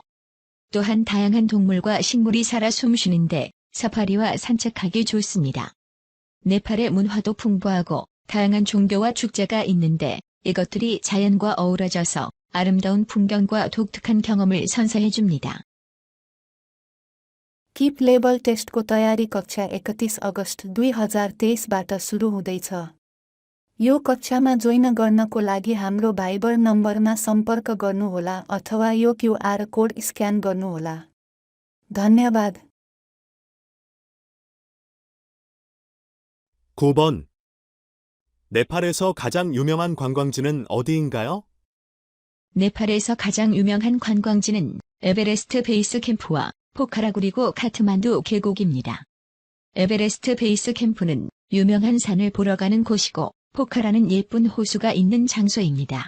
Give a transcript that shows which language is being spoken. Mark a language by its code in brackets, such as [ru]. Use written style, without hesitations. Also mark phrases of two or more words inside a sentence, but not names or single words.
[ko] 또한 다양한 동물과 식물이 살아 숨쉬는데 사파리와 산책하기 좋습니다. 네팔의 문화도 풍부하고 다양한 종교와 축제가 있는데 이것들이 자연과 어우러져서 아름다운 풍경과 독특한 경험을 선사해줍니다. [ne] किप लेबल टेस्टको तयारी कक्षा 31 अगस्त 2023बाट सुरु हुँदैछ। यो कक्षामा जोइन गर्नको लागि हाम्रो भाइबर नम्बरमा सम्पर्क गर्नुहोला अथवा यो [en] QR code scan [ne] गर्नुहोला। धन्यवाद। [ko] 9번. 네팔에서 가장 유명한 관광지는 어디인가요? 네팔에서 가장 유명한 관광지는 에베레스트 베이스 캠프와 포카라 그리고 카트만두 계곡입니다. 에베레스트 베이스 캠프는 유명한 산을 보러 가는 곳이고 포카라는 예쁜 호수가 있는 장소입니다.